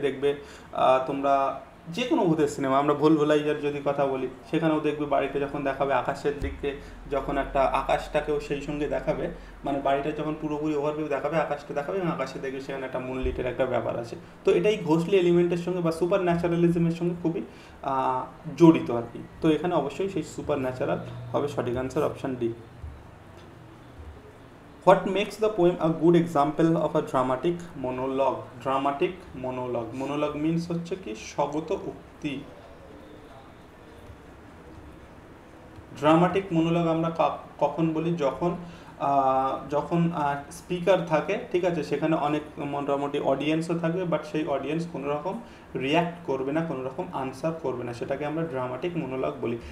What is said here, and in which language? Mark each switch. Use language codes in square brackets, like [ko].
[bn] দেখবে তোমরা যে কোনো ভূতের সিনেমা, আমরা ভুলভুলাইয়ার যদি কথা বলি, সেখানেও দেখবে বাড়িতে যখন দেখাবে আকাশের দিকে, যখন একটা আকাশটাকেও সেই সঙ্গে দেখাবে, মানে বাড়িটা যখন পুরোপুরি ওভারভিউ দেখাবে, আকাশটা দেখাবে এবং আকাশে দেখবে সেখানে একটা মুনলিটের একটা ব্যাপার আছে। তো এটাই ঘোষলি এলিমেন্টের সঙ্গে বা সুপার ন্যাচারালিজমের সঙ্গে খুবই জড়িত আর কি। তো এখানে অবশ্যই সেই সুপার ন্যাচারাল হবে সঠিক answer, option D. [en] What makes the poem a good example of a dramatic monologue? Dramatic monologue. Monologue means [bn] হচ্ছে কি স্বগত উক্তি। ড্রামাটিক মোনোলগ আমরা কখন বলি? যখন যখন স্পিকার থাকে, ঠিক আছে, সেখানে অনেক মোটামুটি অডিয়েন্সও থাকবে, বাট সেই অডিয়েন্স কোনো রকম রিয়্যাক্ট করবে না, কোনো রকম আনসার করবে না, সেটাকে আমরা ড্রামাটিক মোনোলগ বলি।